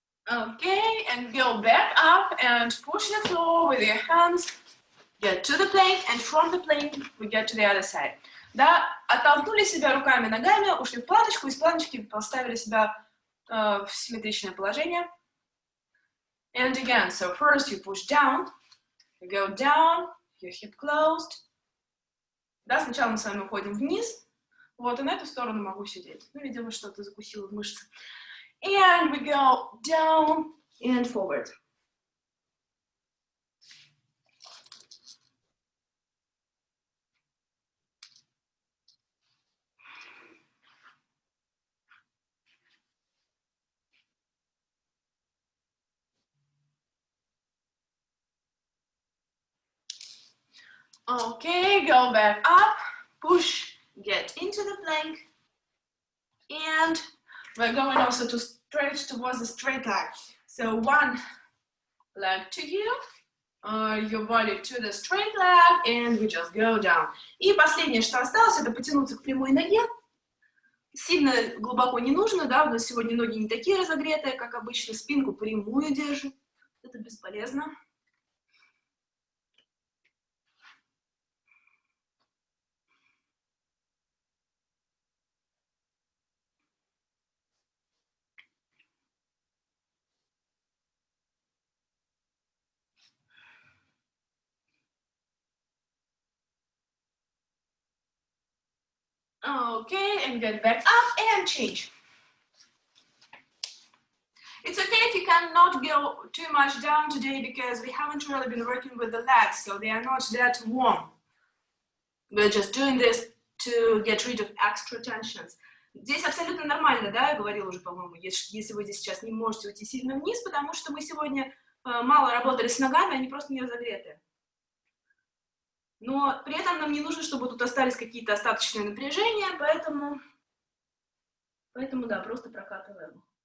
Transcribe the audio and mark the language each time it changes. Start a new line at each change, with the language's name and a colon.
English: Okay, and go back up and push the floor with your hands. Get to the plank, and from the plank we get to the other side.
Russian: Да, оттолкнули себя руками, ногами, ушли в планочку, из планочки поставили себя в симметричное положение.
English: And again, so first you push down, you go down, your hip closed.
Russian: Да, сначала мы с вами уходим вниз. Вот, и на эту сторону могу сидеть. Ну, видимо, что-то закусило в мышцы.
English: And we go down and forward. Okay, go back up, push, get into the plank, and we're going also to stretch towards the straight leg. So one leg to you, your body to the straight leg, and we just go down.
Russian: И последнее, что осталось, это потянуться к прямой ноге. Сильно глубоко не нужно, да, у нас сегодня ноги не такие разогретые, как обычно, спинку прямую держим, это бесполезно.
English: Okay, and get back up and change. It's okay if you cannot go too much down today because we haven't really been working with the legs, so they are not that warm. We're just doing this to get rid of extra tensions.
Russian: Здесь абсолютно нормально, да, я говорила уже, по-моему, если вы здесь сейчас не можете уйти сильно вниз, потому что мы сегодня мало работали с ногами, они просто не разогреты. Но при этом нам не нужно, чтобы тут остались какие-то остаточные напряжения, поэтому да, просто прокатываем.